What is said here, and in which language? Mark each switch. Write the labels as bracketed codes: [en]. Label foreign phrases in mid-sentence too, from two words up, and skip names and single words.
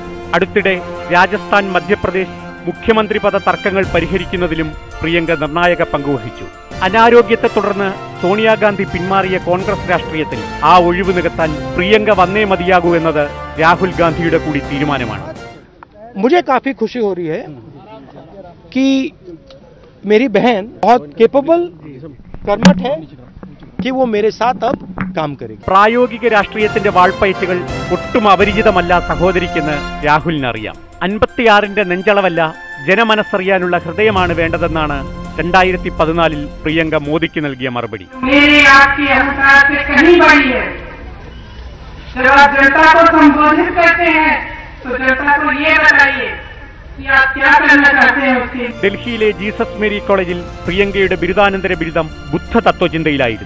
[ml] അടുത്തിടെ രാജസ്ഥാൻ, മധ്യപ്രദേശ് മുഖ്യമന്ത്രി പദ തർക്കങ്ങൾ പരിഹരിക്കുന്നതിലും പ്രിയങ്ക നിർണായക പങ്കുവഹിച്ചു. അനാരോഗ്യത്തെ തുടർന്ന് സോണിയാഗാന്ധി പിന്മാറിയ കോൺഗ്രസ് രാഷ്ട്രീയത്തിൽ ആ ഒഴിവ് നികത്താൻ പ്രിയങ്ക വന്നേ മതിയാകൂ എന്നത് രാഹുൽ ഗാന്ധിയുടെ കൂടി തീരുമാനമാണ്. [hi] मुझे काफी खुशी हो रही है कि मेरी बहन बहुत केपेबल कर्मठ है कि वो मेरे साथ अब काम करेगी। [ml] പ്രായോഗിക രാഷ്ട്രീയത്തിന്റെ വാൾപ്പയറ്റുകൾ ഒട്ടും അപരിചിതമല്ല സഹോദരിക്കെന്ന് രാഹുലിനറിയാം. 56ന്റെ നെഞ്ചളവല്ല, ജനമനസ്സറിയാനുള്ള ഹൃദയമാണ് വേണ്ടതെന്നാണ് 2014 പ്രിയങ്ക മോദിക്ക് നൽകിയ മറുപടി. ഡൽഹിയിലെ ജീസസ് മേരി കോളേജിൽ പ്രിയങ്കയുടെ ബിരുദാനന്തര ബിരുദം ബുദ്ധ തത്വചിന്തയിലായിരുന്നു.